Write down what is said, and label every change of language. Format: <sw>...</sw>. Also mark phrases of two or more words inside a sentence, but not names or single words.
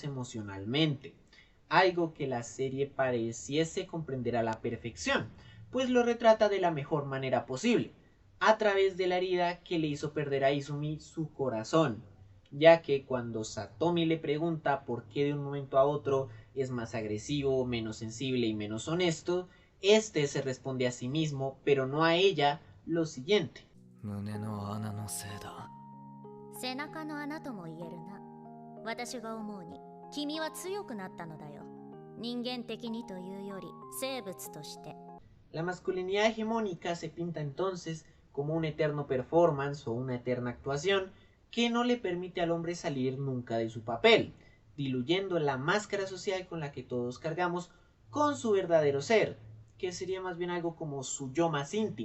<es>emocionalmente, algo que la serie pareciese comprender a la perfección, pues lo retrata de la mejor manera posible, a través de la herida que le hizo perder a Izumi su corazón, ya que cuando Satomi le pregunta por qué de un momento a otro es más agresivo, menos sensible y menos honesto, este se responde a sí mismo, pero no a ella, lo siguiente.</es> <ja>胸の穴のせいだ。背中の穴とも言えるな。私が思うに君は強くなったのだよ。人間的にというより生物として。</ja> <es>La masculinidad hegemónica se pinta entonces como un eterno performance o una eterna actuación que no le permite al hombre salir nunca de su papel, diluyendo la máscara social con la que todos cargamos con su verdadero ser, que sería más bien algo como su yo más íntimo.</es>